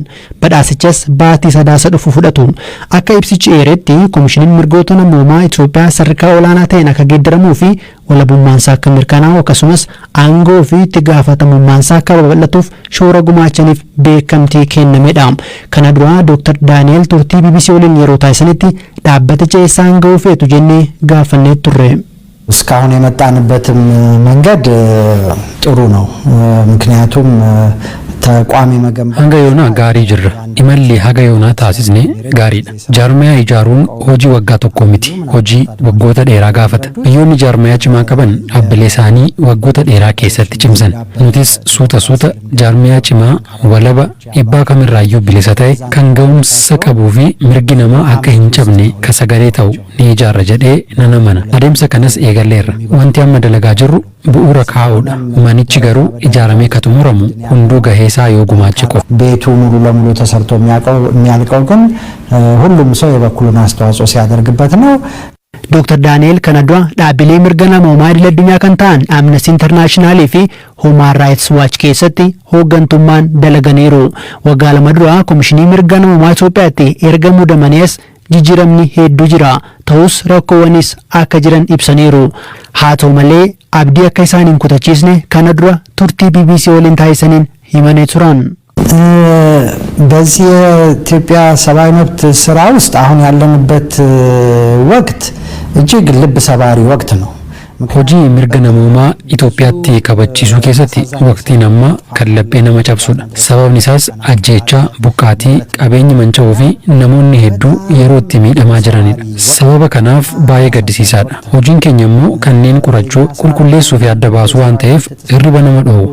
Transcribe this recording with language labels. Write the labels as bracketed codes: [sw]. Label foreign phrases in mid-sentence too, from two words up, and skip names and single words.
[om] Badhaasichas baatii sadaasa dhufu fudhatu. Akka ibsichi eeretti Komishiniin mirgoota namummaa Itoophiyaa sadarkaa olaanaa ta'een akka geeddaramuu fi walabummaansaa akka mirkanaa'u akkasumas aangoo fi itti gaafatamummaansaa akka babal'atuuf shoora gumaachaniif beekamtii kennamedha. Kana dura Dr. Daani'el turtii BBC waliin yeroo taasisanitti dhaabbaticha eessaan ga'uu feetu jennee gaafannee turre. [am] እስካሁን የመጣንበትም መንገድ ጥሩ ነው። ምክንያቱም ተቋሚ መገንባት [om] hanga yoonaa gaarii jirra. Imalli haga yoonaa taasisne gaariidha. Jaarmiyaa ijaaruun hojii waggaa tokko miti. Hojii waggoota dheeraa gaafata. Biyyoonni jaarmiyaa cimaa qaban dhaabbilee isaanii waggoota dheeraa keessatti cimsan. Nutis suuta jaarmiyaa cimaa walaba dhiibbaa kamirraayyuu bilisa ta'e kan ga'umsa qabuu fi mirgi namaa akka hin cabne ka sagalee ta'u ni ijaarra jedhee nan amana. Adeemsa kanas eegalleerra. Wanti amma dalagaa jirru bu'uura kaa'uudha. Manichi garuu ijaaramee ka xumuramu hunduu gaheesaa yoo gumaache qofa. [am] ቤቱ ሙሉ ለሙሉ ተሰርቶ የሚያልቀው ግን ሁሉም ሰው የበኩሉን አስተዋጽኦ ሲያደርግበት ነው። [om] Dr. Daani'el kana dura dhaabbilee mirga namoomaa idil addunyaa kan ta'an Amnesty International fi Human Rights Watch keessatti hooggantummaan dalaganiiru. Waggaa lama dura Komishinii mirga namoomaa Itoophiyaatti erga muudamanis jijjiiramni hedduu jira. Ta'us rakkoowwanis akka jiran ibsaniiru. Haa ta'u malee abdii akka isaan hin kutachiisne kana dura turtii BBC waliin taasisaniin himanii turan. [am] በዚህ የኢትዮጵያ ሰብአዊ መብት ስራ ውስጥ አሁን ያለንበት ወቅት እጅግ ልብ ሰባሪ ወቅት ነው። [om] Hojii mirga namoomaa Itoophiyaatti kabachiisuu keessatti waqtiin amma kan laphee nama cabsudha. Sababni isaas ajjeechaa, buqqaatii, qabeenyi manca'uu fi namoonni hedduu yeroo itti miidhamaa jiranidha. Sababa kanaaf baay'ee gaddisiisaadha. Hojiin keenya immoo kanneen qorachuu, qulqulleessuu fi adda baasuu waan ta'eef hirriba nama dhoowwu.